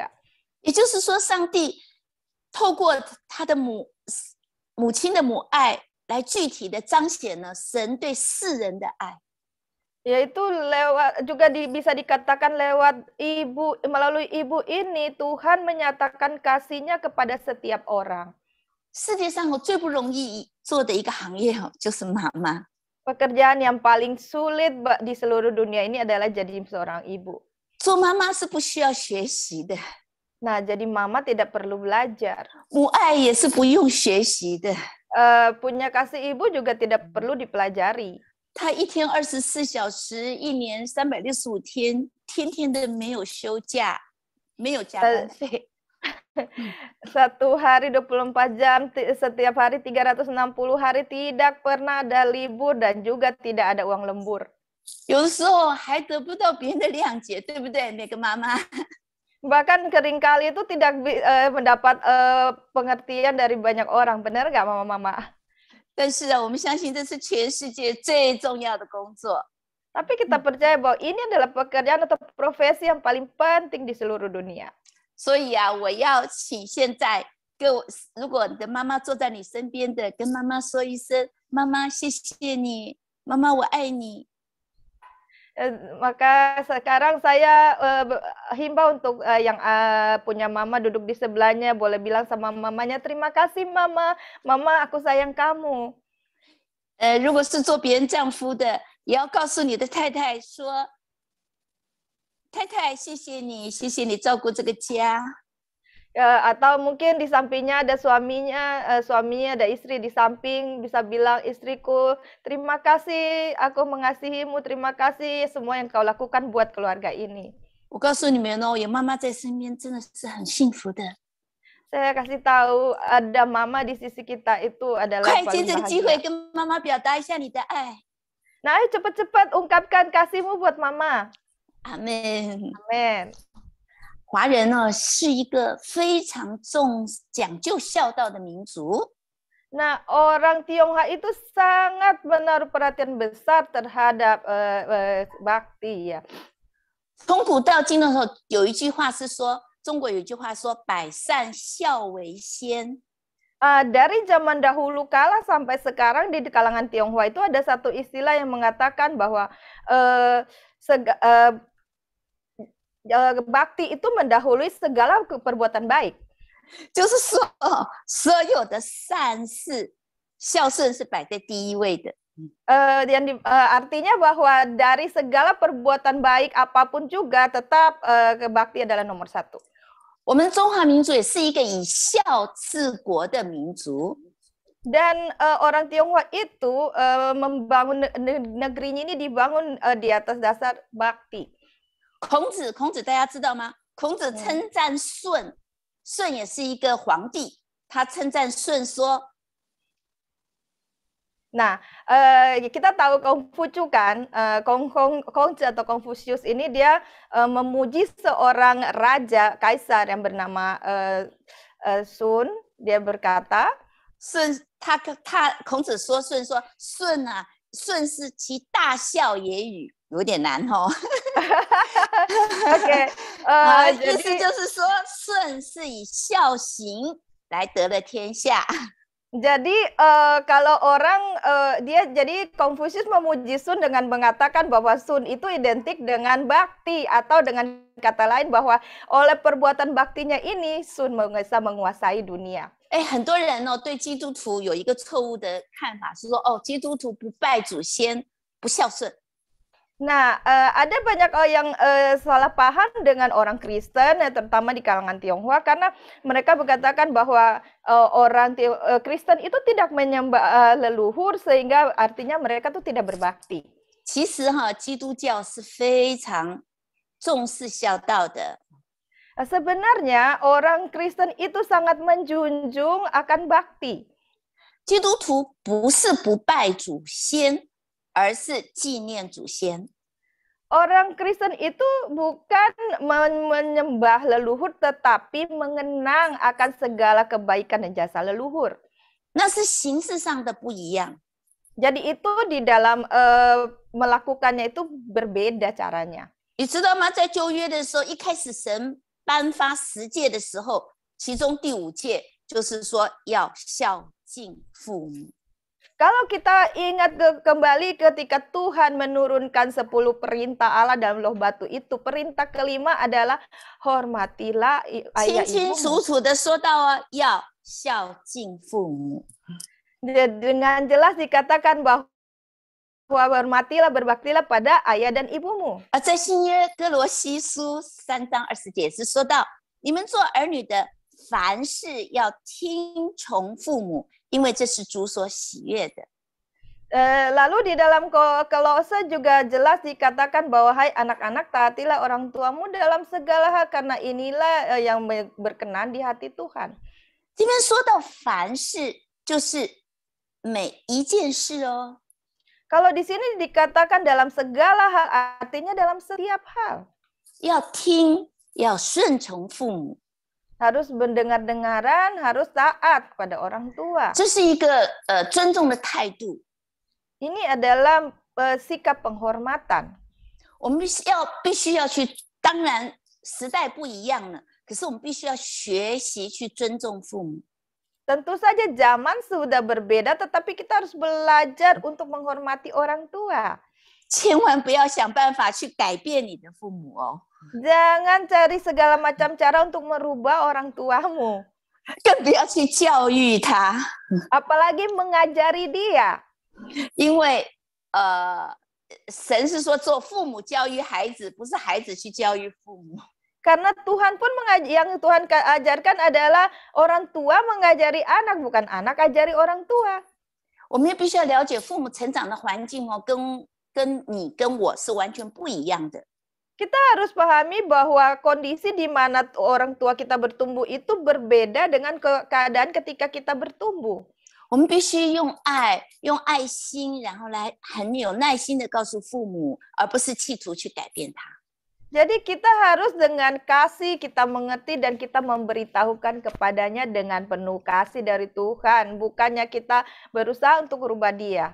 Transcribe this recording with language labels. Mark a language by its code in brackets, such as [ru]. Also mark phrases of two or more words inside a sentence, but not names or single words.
[zh] 也就是说，上帝透过他的母亲的母爱，来具体的彰显了神对世人的爱。 [id] Yaitu juga bisa dikatakan melalui ibu ini Tuhan menyatakan kasih-Nya kepada setiap orang. [zh] 世界上最不容易做的一个行业就是妈妈。 [id] Pekerjaan yang paling sulit di seluruh dunia ini adalah jadi seorang ibu. [zh] 做妈妈是不需要学习的。 [id] Nah, jadi mama tidak perlu belajar. [zh] 母爱也是不用学习的。 [id] Punya kasih ibu juga tidak perlu dipelajari. [zh] 他一天24小时，一年365天，天天的没有休假，没有加班费。 [id] Satu hari 24 jam, setiap hari 360 hari, tidak pernah ada libur dan juga tidak ada uang lembur. [zh] 有的时候还得不到别人的谅解，对不对？每个妈妈。 [id] Bahkan seringkali itu tidak mendapat pengertian dari banyak orang, benar nggak mama-mama? [zh] 但是啊，我们相信这是全世界最重要的工作。 [id] Tapi kita percaya bahwa ini adalah pekerjaan atau profesi yang paling penting di seluruh dunia. [zh] 所以啊，我要请现在各位，如果你的妈妈坐在你身边的，跟妈妈说一声：“妈妈，谢谢你，妈妈，我爱你。” [id] Maka sekarang saya himbau untuk yang punya mama duduk di sebelahnya, boleh bilang sama mamanya, terima kasih mama, mama aku sayang kamu. [zh] 如果是做别人丈夫的，也要告诉你的太太说：“太太，谢谢你，谢谢你照顾这个家。” [id] Atau mungkin di sampingnya ada suaminya, ada istri di samping, bisa bilang, istriku, terima kasih, aku mengasihimu, terima kasih semua yang kau lakukan buat keluarga ini. [zh] 我告诉你们哦，有妈妈在身边真的是很幸福的。 [id] Saya kasih tahu ada mama di sisi kita itu adalah [zh] 快借 [id] paling [zh] 这个机会 [id] bahagia. [zh] 跟妈妈表达一下你的爱。 [id] Nah, ayo cepat-cepat ungkapkan kasihmu buat mama. [zh] 阿门。 [id] Amin. [zh] 华人呢是一个非常讲究孝道的民族。 [id] Nah, orang Tionghoa itu sangat menaruh perhatian besar terhadap bakti ya. [zh] 从古到今的时候，有一句话是说，中国有一句话说“百善孝为先”。 [id] Dari zaman dahulu kala sampai sekarang di kalangan Tionghoa itu ada satu istilah yang mengatakan bahwa bakti itu mendahului segala perbuatan baik. [zh] 就是说，所有的善事，孝顺是摆在第一位的。 [id] Artinya bahwa dari segala perbuatan baik apapun juga tetap bakti adalah nomor satu. [zh] 我们中华民族也是一个以孝治国的民族。 [id] Dan orang Tionghoa itu membangun negerinya ini dibangun di atas dasar bakti. [zh] 孔子大家知道吗？孔子称赞舜，舜也是一个皇帝，他称赞舜说。 [id] Nah, kita tahu Konghucu kan, Konghucu atau Confucius ini dia memuji seorang raja kaisar yang bernama Sun. Dia berkata, [zh] 孔子说舜啊，舜是其大孝也与，有点难哦。 [id] Oke, [zh] 意思就是说舜是以孝行来得了天下。 [id] Jadi kalau orang jadi Confucius memuji Sun dengan mengatakan bahwa Sun itu identik dengan bakti, atau dengan kata lain bahwa oleh perbuatan baktinya ini Sun bisa menguasai dunia. [zh] 很多人对基督徒有一个错误的看法，是说基督徒不拜祖先，不孝顺。 [id] Nah, ada banyak yang salah paham dengan orang Kristen, terutama di kalangan Tionghoa, karena mereka berkatakan bahwa orang Kristen itu tidak menyembah leluhur, sehingga artinya mereka tuh tidak berbakti. [zh] 其实基督教是非常重视孝道的。 [id] Sebenarnya orang Kristen itu sangat menjunjung akan bakti. [zh] 基督徒不是不拜祖先，而是纪念祖先。 [id] Orang Kristen itu bukan menyembah leluhur, tetapi mengenang akan segala kebaikan dan jasa leluhur. [zh] 那是形式上的不一样。 [id] Jadi itu di dalam melakukannya itu berbeda caranya. [zh] 你知道吗？在旧约的时候，一开始神颁发10诫的时候，其中第5诫就是说要孝敬父母。 [id] Kalau kita ingat kembali ketika Tuhan menurunkan 10 perintah Allah dalam loh batu itu, perintah kelima adalah hormatilah ayah ibumu. [zh] 清清楚楚的说到要孝敬父母。 [id] Dengan jelas dikatakan bahwa hormatilah, berbaktilah pada ayah dan ibumu. [zh] 在新约哥罗西书3章20节是说到，你们做儿女的，凡事要听从父母，因为这是主所喜悦的。 [id] Lalu di dalam Kolose juga jelas dikatakan bahwa hai anak-anak taatilah orang tuamu dalam segala hal karena inilah yang berkenan di hati Tuhan. [zh] 这边说到凡事就是每一件事哦。 [id] Kalau di sini dikatakan dalam segala hal artinya dalam setiap hal. [zh] 要听，要顺从父母。 [id] Harus mendengar-dengaran, harus taat kepada orang tua. [zh] 这是一个尊重的态度。 [id] Ini adalah sikap penghormatan. [zh] 我们必须要去，当然时代不一样了，可是我们必须要学习去尊重父母。 [id] Tentu saja zaman sudah berbeda, tetapi kita harus belajar untuk menghormati orang tua. [zh] 千万不要想办法去改变你的父母哦。 [id] Jangan cari segala macam cara untuk merubah orang tuamu. [zh] 更不要去教育他， [id] apalagi mengajari dia. [zh] 因为神是说做父母教育孩子，不是孩子去教育父母。 [id] Karena Tuhan pun yang Tuhan ajarkan adalah orang tua mengajari anak, bukan anak ajari orang tua. [zh] 我们也必须要了解父母成长的环境哦，跟你跟我是完全不一样的。 [id] Kita harus pahami bahwa kondisi di mana orang tua kita bertumbuh itu berbeda dengan keadaan ketika kita bertumbuh. [zh] 我们必须用爱、用爱心，然后来很有耐心的告诉父母，而不是企图去改变他。 [id] Jadi kita harus dengan kasih, kita mengerti dan kita memberitahukan kepadanya dengan penuh kasih dari Tuhan. Bukannya kita berusaha untuk merubah dia.